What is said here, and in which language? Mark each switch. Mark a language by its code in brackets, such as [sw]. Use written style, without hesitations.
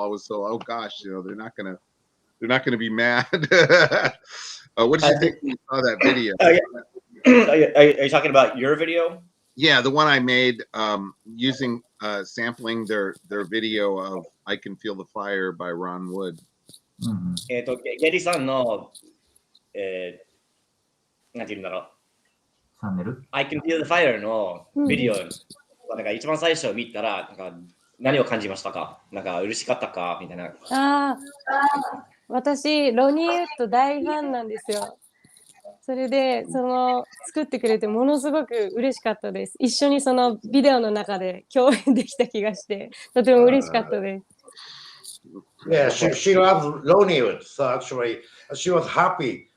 [en] I was so, oh gosh, they're not gonna be mad. What did you think when you saw that video? Are you talking about your video? Yeah, the one I made using sampling their video of "I Can Feel the Fire" by Ron Wood. [ja] ゲリさんの、なんていうんだろう。チャンネル I Can Feel the Fire のビデオ、なんか一番最初見たら、なんか何を感じましたか？なんか嬉しかったかみたいな。私、ロニー・ウッド大ファンなんですよ。それで、作ってくれてものすごく嬉しかったです。一緒にそのビデオの中で共演できた気がして、とても嬉しかったです。 [en] Yeah, she loves Lonelywood. So actually, she was happy.